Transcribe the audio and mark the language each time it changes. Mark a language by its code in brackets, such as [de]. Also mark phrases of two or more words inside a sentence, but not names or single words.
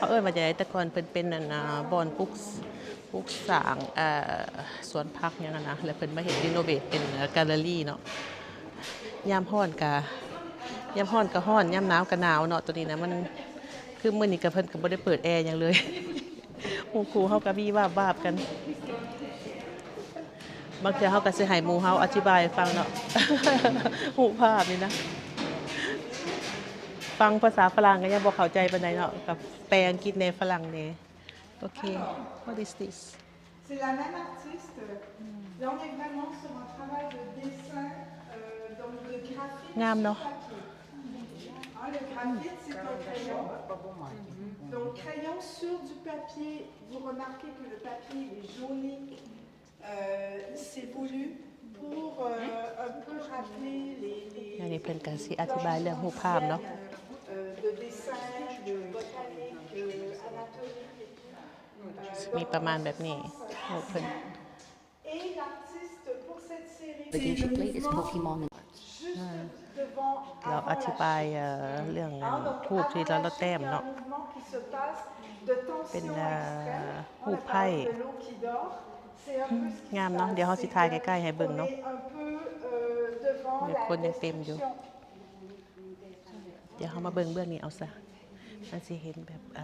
[tts] เอิ้นว่าจังได๋แต่ก่อนเพิ่นเป็นนั่นบ่อนปลูกสร้างสวนผักหยังนั่นนะแล้วเพิ่นมาเฮ็ดรีโนเวทเป็นแกลเลอรี่เนาะยามร้อนก็ร้อนยามหนาวก็หนาวเนาะตัวนี้นะมันคือมื้อนี้ก็เพิ่นก็บ่ได้เปิดแอร์หยังเลย หมู่ครูเฮาก็วีวาบๆกัน บางเทื่อเฮาก็สิให้หมู่เฮาอธิบายให้ฟังเนาะ รูปภาพนี่นะฟังภาษาฝรั่งก็ยังบ่เข้าใจปานใดเนาะกับแปลอังกฤษในฝรั่งนี่โอเค [en] what is this [fr] C'est la même artiste. Là, on est vraiment sur un travail de dessin, donc de graphite [tts] งามเนาะ [fr] sur papier. Le graphite, c'est un crayon. Donc, crayon sur du papier. Vous remarquez que le papier est jauni. C'est voulu pour un peu rappeler les [tts] อันนี้เพิ่นก็สิอธิบายเรื่องรูปภาพเนาะ [fr] de dessin, de botanique, anatomique. [tts] มีประมาณแบบนี้รูปเพิ่น [fr] Et l'artiste pour cette série, [en] The game she played is Pokemon. [fr] juste devant [tts] เราอธิบายเรื่องรูปที่เราแต้มเนาะ เป็นรูปไพ่งามเนาะเดี๋ยวเฮาสิถ่ายใกล้ๆให้เบิ่งเนาะเดี๋ยวคนยังเต็มอยู่เดี๋ยวเฮามาเบิ่งเบื้องนี้เอาซะมันสิเห็นแบบ